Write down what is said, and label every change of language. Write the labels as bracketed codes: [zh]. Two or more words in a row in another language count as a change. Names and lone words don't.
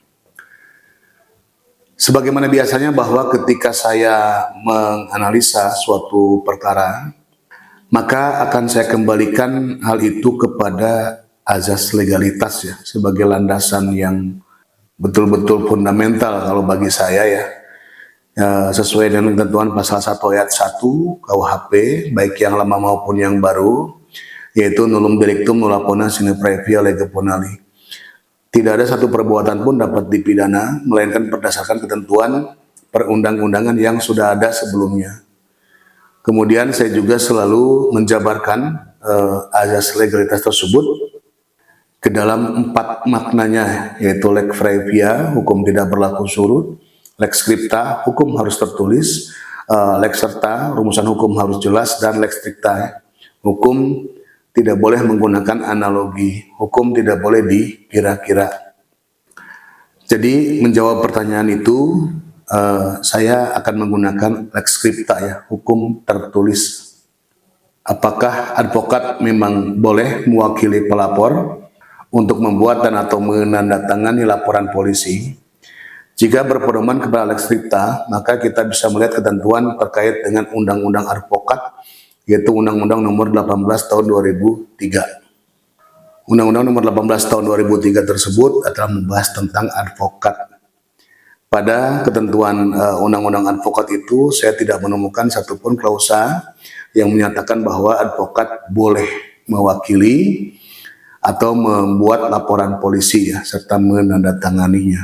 [id] Sebagaimana biasanya bahwa ketika saya menganalisa suatu perkara, maka akan saya kembalikan hal itu kepada azas legalitas ya, sebagai landasan yang betul-betul fundamental kalau bagi saya ya. Sesuai dengan ketentuan pasal 1 ayat 1 KUHP, baik yang lama maupun yang baru, yaitu [la] nullum delictum nulla pona sine praevia lege ponali. [id] Tidak ada satu perbuatan pun dapat dipidana, melainkan berdasarkan ketentuan perundang-undangan yang sudah ada sebelumnya. Kemudian saya juga selalu menjabarkan azas legalitas tersebut ke dalam 4 maknanya, yaitu [la] lex praevia, [id] hukum tidak berlaku surut; [la] lex scripta, [id] hukum harus tertulis; [la] lex certa, [id] rumusan hukum harus jelas; dan [la] lex stricta, [id] hukum tidak boleh menggunakan analogi, hukum tidak boleh dikira-kira. Jadi menjawab pertanyaan itu, saya akan menggunakan [la] lex scripta [id] ya, hukum tertulis. Apakah advokat memang boleh mewakili pelapor untuk membuat dan atau menandatangani laporan polisi? Jika berpedoman kepada [la] lex scripta, [id] maka kita bisa melihat ketentuan terkait dengan undang-undang advokat, yaitu Undang-Undang Nomor 18 Tahun 2003. Undang-Undang Nomor 18 Tahun 2003 tersebut adalah membahas tentang advokat. Pada ketentuan Undang-Undang advokat itu, saya tidak menemukan satupun klausa yang menyatakan bahwa advokat boleh mewakili atau membuat laporan polisi ya, serta menandatanganinya.